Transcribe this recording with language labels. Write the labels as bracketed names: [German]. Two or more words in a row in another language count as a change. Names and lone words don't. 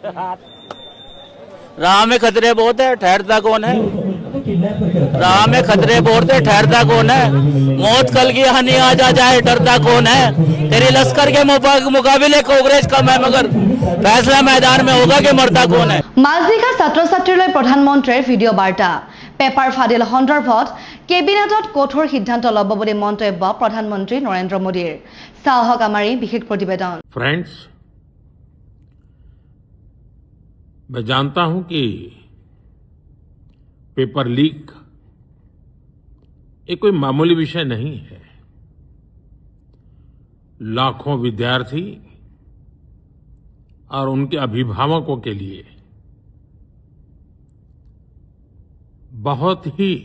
[Hindi] राह में खतरे बहुत है, ठहरता कौन है? राह में खतरे बहुत है, ठहरता कौन है? मौत कल की हानि आज आ जाए, डरता कौन है? तेरी लश्कर के मुकाबले कांग्रेस का मैं मगर फैसला मैदान में होगा कि मरता कौन है। [Assamese] মাজনিকা ছাত্ৰ ছাত্ৰীলৈ প্ৰধানমন্ত্ৰীৰ ভিডিঅ' বাৰ্তা পেপাৰ ফাদিল সন্দৰ্ভত কেবিনেটত কঠোৰ সিদ্ধান্ত ল'ব বুলি মন্তব্য প্ৰধানমন্ত্ৰী নৰেন্দ্ৰ মোদীৰ। চাহক আমাৰ এই বিশেষ প্ৰতিবেদন। [Hindi] फ्रेंड्स, मैं जानता हूं कि पेपर लीक ये कोई मामूली विषय नहीं है। लाखों विद्यार्थी और उनके अभिभावकों के लिए बहुत ही